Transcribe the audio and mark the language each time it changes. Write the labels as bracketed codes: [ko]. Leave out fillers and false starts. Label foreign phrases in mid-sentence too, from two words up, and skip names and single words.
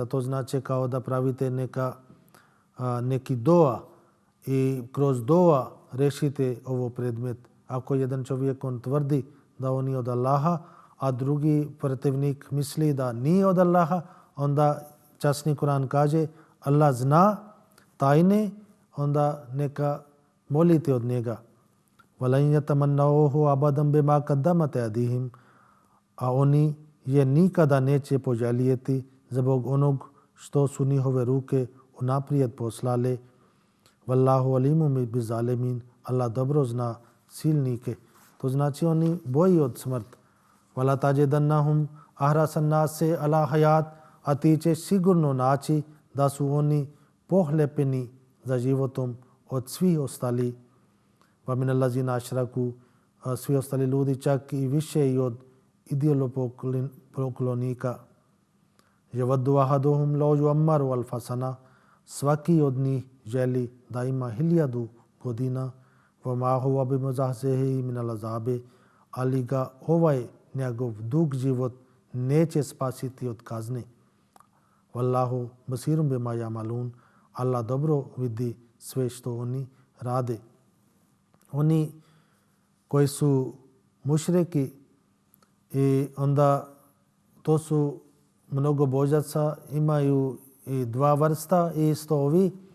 [bs] To znači kao da pravite neki dua i kroz dua rešite ovo predmet. Ako jedan čovjek on tvrdi da on je od Allaha, a drugi protivnik misli da nije od Allaha, onda časni Kur'an kaže Allah zna tajne, onda neka molite od njega. [ar] وَلَنْ يَتَمَنَّوْهُ أَبَدًا بِمَا قَدَّمَتْ أَيْدِيهِمْ, [bs] a oni je nikada neće poželjeti zbog onog što su njihove ruke unaprijed poslale. [ar] وَاللَّهُ عَلِيمٌ بِالظَّالِمِينَ, [bs] Allah dobro zna silnike. To znači oni boji od smrt. [ar] وَلَتَجِدَنَّهُمْ أَحْرَصَ النَّاسِ عَلَى حَيَاةٍ, [bs] a ti će sigurno naći da su oni pohlepeni za životom od svih ostali. [ar] وَمِنَ الَّذِينَ أَشْرَكُوا, [bs] svi ostali ljudi, čak i više i od idolopoklonika. [ar] يَوَدُّ أَحَدُهُمْ لَوْ يُعَمَّرُ أَلْفَ سَنَةٍ, [bs] svaki od njih želi da ima 1000 godina. [ar] وَمَا هُوَ بِمُزَحْزِحِهِ مِنَ الْعَذَابِ, [bs] ali ga ovaj njegov dug život neće spasiti od kazne. [ar] وَاللَّهُ بَصِيرٌ بِمَا يَعْمَلُونَ, [bs] Allah dobro vidi sve što oni rade. Oni koji su mušriki, i onda to su mnogobožaca, imaju i dva vrsta, i isto ovi.